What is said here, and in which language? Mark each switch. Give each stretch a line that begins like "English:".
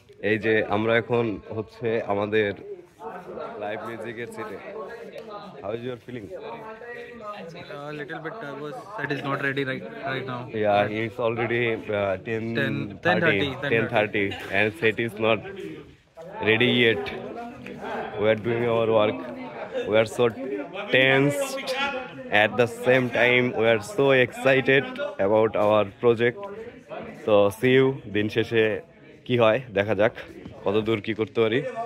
Bangla: এই যে আমরা এখন হচ্ছে আমাদের লাইভ মিউজিকের সিটে।
English: How is your feeling? A little bit nervous that is not ready right now. Yeah, it's already 10:30 and set is not ready yet. We are doing our work. We are so tensed. At the same time, we are so excited about our project. So see you.
Bangla: দিন শেষে কি হয় দেখা যাক কত দূর কি করতে পারি।